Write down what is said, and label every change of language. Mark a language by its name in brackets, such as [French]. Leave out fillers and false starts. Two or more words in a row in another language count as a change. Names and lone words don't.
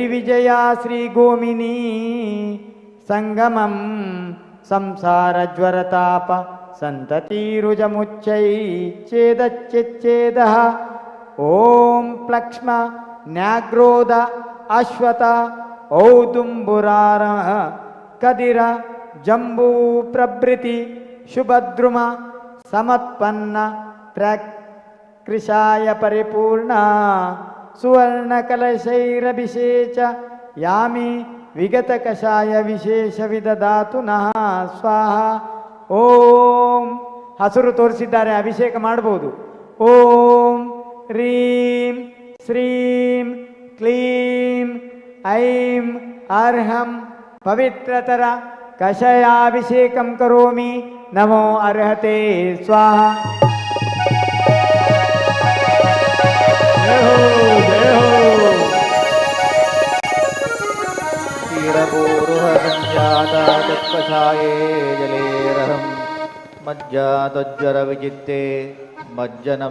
[Sanskrit] ವಿಜಯ ಶ್ರೀ ಗೋಮಿನಿ ಸಂಗಮಂ ಸಂಸಾರ ಜ್ವರತಾಪ ಸಂತತಿರುಜಮುಚ್ಚೈ ಛೇದಚ್ಛೇದ ಓಂ ಪ್ಲಕ್ಷ್ಮ ನ್ಯಾಗ್ರೋಧ ಅಶ್ವತ ಔದುಂಬುರಾರ ಕದಿರ ಜಂಬೂ ಪ್ರಭೃತಿ ಶುಭದ್ರುಮ ಸಮತ್ಪನ್ನ ಕೃಷಾಯ ಪರಿಪೂರ್ಣ ಸುವರ್ಣ ಕಲಶೈರಭಿಷೇಚ ಯಾಮಿ ವಿಗತ ಕಷಾಯ ವಿಶೇಷ ವಿದಧಾತು ನಃ ಸ್ವಾಹ. [Kannada] ಓಂ ಹಸುರು ತೋರಿಸಿದ್ದಾರೆ, ಅಭಿಷೇಕ ಮಾಡಬಹುದು. [Sanskrit] ಓಂ ರೀಂ ಶ್ರೀಂ ಕ್ಲೀಂ ಐಂ ಅರ್ಹಂ ಪವಿತ್ರತರ ಕಷಯಾಭಿಷೇಕಂ ಕರೋಮಿ ನಮೋ ಅರ್ಹತೆ ಸ್ವಾಹ. क्षीरपूरुहसञ्जातातत्कषाये जलेरहं मज्जातज्वरविचित्ते मज्जनं